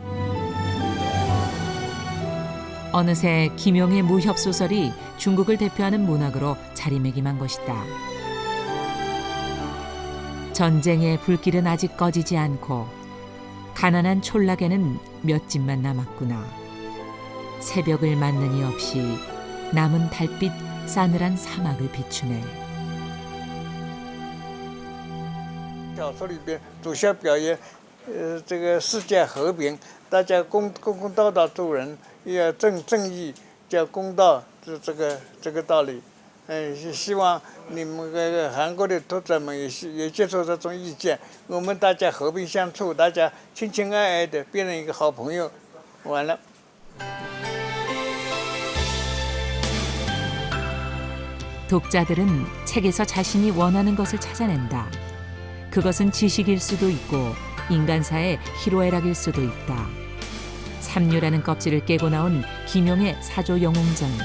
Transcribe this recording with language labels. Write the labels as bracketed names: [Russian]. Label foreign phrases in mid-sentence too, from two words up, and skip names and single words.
[Korean] 어느새 김용의 무협소설이 중국을 대표하는 문학으로 자리매김한 것이다. 전쟁의 불길은 아직 꺼지지 않고 가난한 촌락에는 몇 집만 남았구나. 새벽을 맞느니 없이 남은 달빛 싸늘한 사막을 비추네. [Chinese] 小说里边主要表现，这个世界和平，大家公道道做人，要正义，叫公道，这个道理。希望你们韩国的读者们也接受这种意见，我们大家和平相处，大家亲亲爱爱的，变成一个好朋友。完了。 [Korean] 독자들은 책에서 자신이 원하는 것을 찾아낸다. 그것은 지식일 수도 있고 인간사의 희로애락일 수도 있다. 삼류라는 껍질을 깨고 나온 김용의 사조 영웅전.